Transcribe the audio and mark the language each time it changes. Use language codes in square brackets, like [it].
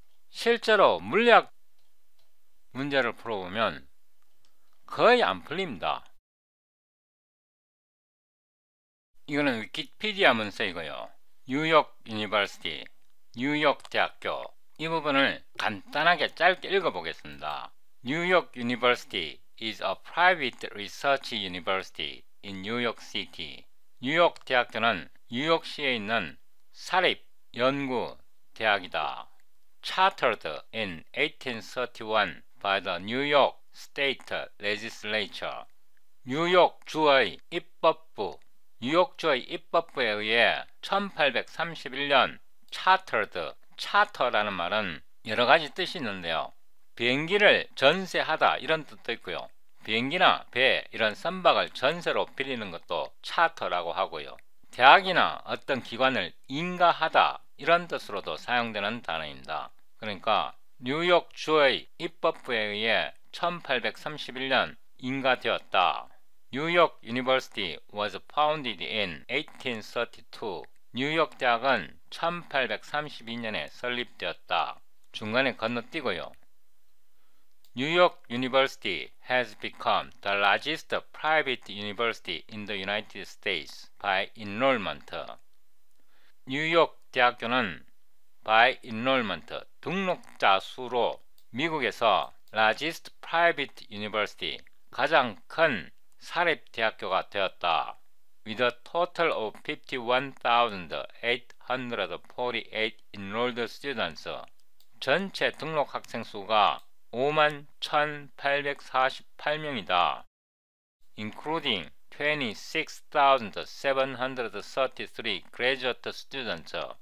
[ko] 실제로 물리학 문제를 풀어보면 거의 안 풀립니다. 이거는 위키피디아 문서이고요. 뉴욕 유니버시티, 뉴욕 대학교, 이 부분을 간단하게 짧게 읽어보겠습니다. [en] 뉴욕 유니버시티 is a private research university in New York City. [ko] 뉴욕 대학교는 뉴욕시에 있는 사립 연구 대학이다. [en] Chartered in 1831 by the New York State Legislature. [ko] 뉴욕 주의 입법부, 뉴욕주의 입법부에 의해 1831년 Chartered, 차터라는 말은 여러가지 뜻이 있는데요. 비행기를 전세하다 이런 뜻도 있고요. 비행기나 배 이런 선박을 전세로 빌리는 것도 차터라고 하고요. 대학이나 어떤 기관을 인가하다 이런 뜻으로도 사용되는 단어입니다. 그러니까 뉴욕주의 입법부에 의해 1831년 인가되었다. [en] 뉴욕 유니버시티 was founded in 1832. [ko] 뉴욕 대학은 1832년에 설립되었다. 중간에 건너뛰고요. [en] 뉴욕 University has become the largest private university in the United States by enrollment. [ko] 뉴욕 대학교는 by enrollment, 등록자 수로 미국에서 [en] largest private university, [ko] 가장 큰 사립대학교가 되었다. [en] With a total of 51,848 enrolled students, [ko] 전체 등록 학생 수가 51,848명이다. [en] including 26,733 graduate students.